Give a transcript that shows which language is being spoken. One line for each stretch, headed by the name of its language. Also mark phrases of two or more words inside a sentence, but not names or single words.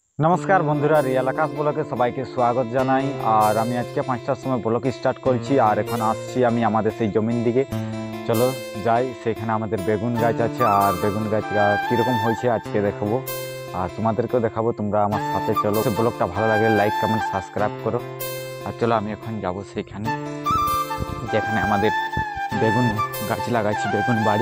Bangla: নমস্কার বন্ধুরা রিয়েল আকাশ ব্লগে সবাইকে স্বাগত জানাই আর আমি আজকে ৫টার সময় ব্লগ স্টার্ট করছি আর এখন আসছি আমি আমাদের সেই জমিন দিকে। চলো যাই, সেখানে আমাদের বেগুন গাছ আছে আর বেগুন গাছ কীরকম হয়েছে আজকে দেখাবো আর তোমাদেরকেও দেখাবো। তোমরা আমার সাথে চলো, ব্লগটা ভালো লাগলে লাইক কমেন্ট সাবস্ক্রাইব করো। আর চলো আমি এখন যাব সেইখানে যেখানে আমাদের বেগুন গাছ লাগাচ্ছি, বেগুন বাড়ি।